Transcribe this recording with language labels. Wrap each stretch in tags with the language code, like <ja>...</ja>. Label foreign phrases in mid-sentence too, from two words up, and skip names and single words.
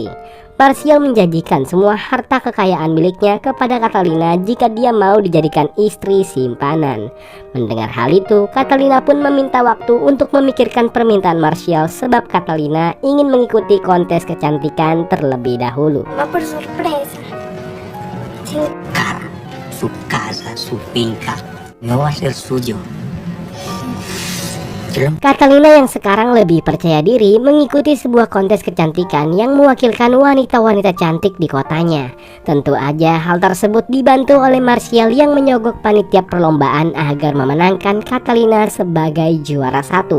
<id>Martial menjanjikan semua harta kekayaan miliknya kepada Catalina jika dia mau dijadikan istri simpanan. Mendengar hal itu, Catalina pun meminta waktu untuk memikirkan permintaan Martial sebab Catalina ingin mengikuti kontes kecantikan terlebih dahulu.</id> <es>Va por sorpresa. Cara, su casa, su finca, no va a ser suyo.</es> <id>Catalina yang sekarang lebih percaya diri mengikuti sebuah kontes kecantikan yang mewakilkan wanita-wanita cantik di kotanya. Tentu aja hal tersebut dibantu oleh Martial yang menyogok panitia perlombaan agar memenangkan Catalina sebagai juara satu.</id>